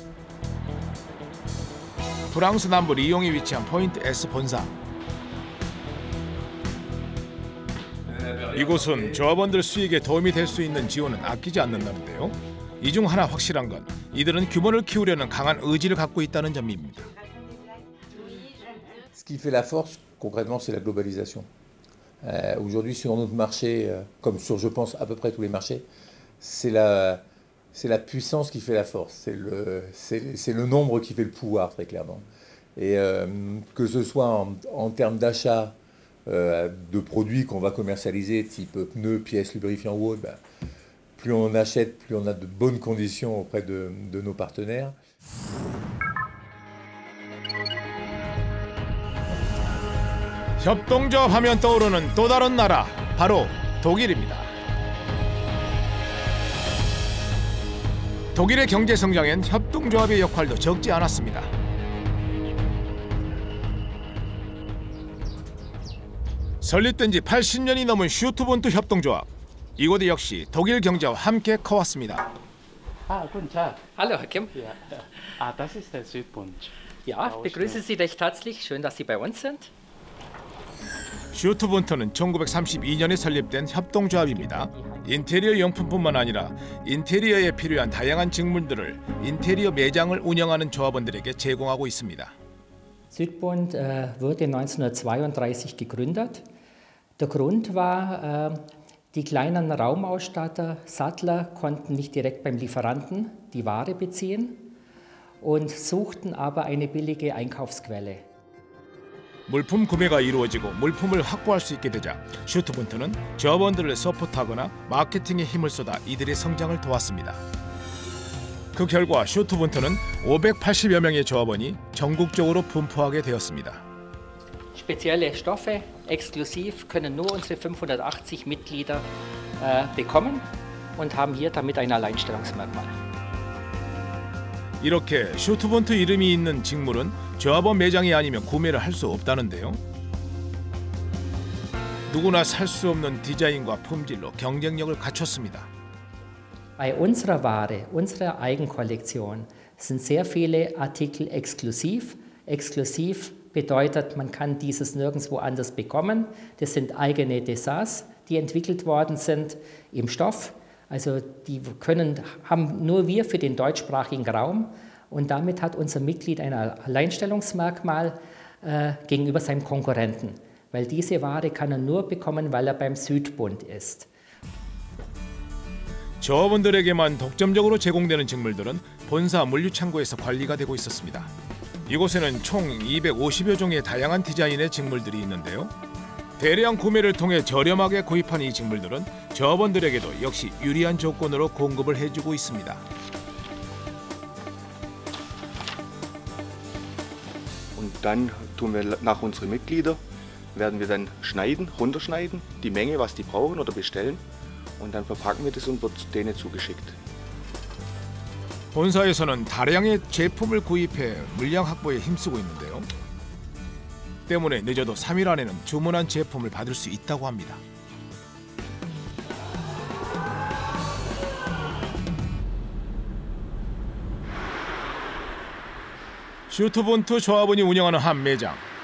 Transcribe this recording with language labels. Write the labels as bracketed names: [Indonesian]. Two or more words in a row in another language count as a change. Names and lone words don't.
[Korean] 프랑스 남부 리옹에 위치한 포인트 S 본사. 이곳은 조합원들 수익에 도움이 될 수 있는 지원은 아끼지 않는다는데요. 이 중 하나 확실한 건 이들은 규모를 키우려는 강한 의지를 갖고 있다는 점입니다. [French] Ce qui fait la force, concrètement, c'est la globalisation. Aujourd'hui, sur notre marché, comme sur, je pense, à peu près tous les marchés, c'est la puissance qui fait la force. C'est le nombre qui fait le pouvoir, très clairement. Et que ce soit en termes d'achat de produits qu'on va commercialiser, type pneus, pièces, lubrifiants ou autres, plus on achète, plus on a de bonnes conditions auprès de nos partenaires. [Korean] 협동조합 하면 떠오르는 또 다른 나라, 바로 독일입니다. 독일의 경제 성장엔 협동조합의 역할도 적지 않았습니다. 설립된 지 80년이 넘은 슈트본트 협동조합. 이곳 역시 독일 경제와 함께 커왔습니다. [German] Guten Tag. Hallo, Herr Kim. Ja. Das ist der Südbund. Ja, ich begrüße Sie recht herzlich. Schön, dass Sie bei uns sind. [Korean] 슈트본트는 1932년에 설립된 협동조합입니다. 인테리어 용품뿐만 아니라 인테리어에 필요한 다양한 직물들을 인테리어 매장을 운영하는 조합원들에게 제공하고 있습니다. [German] Südbund wurde 1932 gegründet. Der Grund war, die kleinen Raumausstatter, Sattler konnten nicht direkt beim Lieferanten die Ware beziehen und suchten aber eine billige Einkaufsquelle. [Korean] 물품 구매가 이루어지고 물품을 확보할 수 있게 되자 슈트본트는 조합원들을 서포트하거나 마케팅에 힘을 쏟아 이들의 성장을 도왔습니다. 그 결과 슈트본트는 580여 명의 조합원이 전국적으로 분포하게 되었습니다. [German] Spezielle Stoffe, exklusiv, können nur unsere 580 Mitglieder bekommen und haben hier damit ein Alleinstellungsmerkmal. [Korean] 이렇게 슈트본트 이름이 있는 직물은 조합원 매장이 아니면 구매를 할 수 없다는데요. 누구나 살 수 없는 디자인과 품질로 경쟁력을 갖췄습니다. [German] Bei unserer Ware, unserer Eigenkollektion sind sehr viele Artikel exklusiv. Exklusiv bedeutet, man kann dieses nirgendwo anders bekommen. Das sind eigene Dessins, die entwickelt worden sind im Stoff. Also die haben nur wir für den deutschsprachigen Raum und damit hat unser Mitglied ein Alleinstellungsmerkmal gegenüber seinem Konkurrenten, weil diese Ware kann er nur bekommen, weil er beim Südbund ist. [Korean] 조합원들에게만 독점적으로 제공되는 직물들은 본사 물류창고에서 관리가 되고 있었습니다. 이곳에는 총 250여 종의 다양한 디자인의 직물들이 있는데요. 대량 구매를 통해 저렴하게 구입한 이 직물들은 조합원들에게도 역시 유리한 조건으로 공급을 해주고 있습니다. [German] Und dann tun wir nach unsere Mitglieder, werden wir dann schneiden, runterschneiden, die Menge, was die brauchen oder bestellen. Und dann verpacken wir das und wird denen zugeschickt. [Korean] 본사에서는 다량의 제품을 구입해 물량 확보에 힘쓰고 있는데요. 때문에 늦어도 3일 안에는 주문한 제품을 받을 수 있다고 합니다. 슈트본트 조합원이 운영하는 한 매장.